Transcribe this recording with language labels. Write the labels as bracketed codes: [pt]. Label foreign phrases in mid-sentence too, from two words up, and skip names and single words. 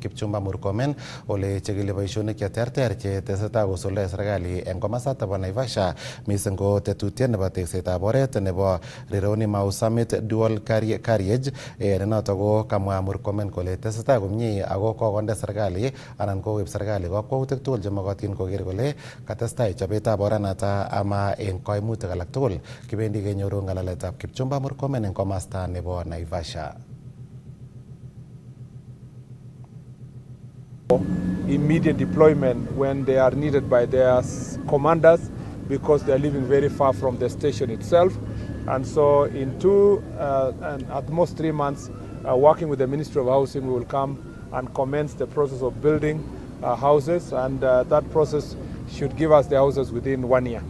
[kln] Kipchumba Murkomen ole chekili boisionik cheterter che tesetai kosuldae serikali eng komasta nebo Naivasha mising ko tetutiet nebo teksetab oret nebo Rironi Mau Summit Dual Carriage ne noto ko kamwa Murkomen kole tesetai komie ako kokonde serikali anan koweb serikali kakwautik tugul chemokotin koker kole katestai chobetab oranata ama eng koimutik alak tugul. Kibendi kenyoru ng'alalet ab Kipchumba Murkomen eng komasta nebo Naivasha. [en] Immediate deployment when they are needed by their commanders because they are living very far from the station itself. And so in 2 and at most 3 months, working with the Ministry of Housing, we will come and commence the process of building houses, and that process should give us the houses within 1 year.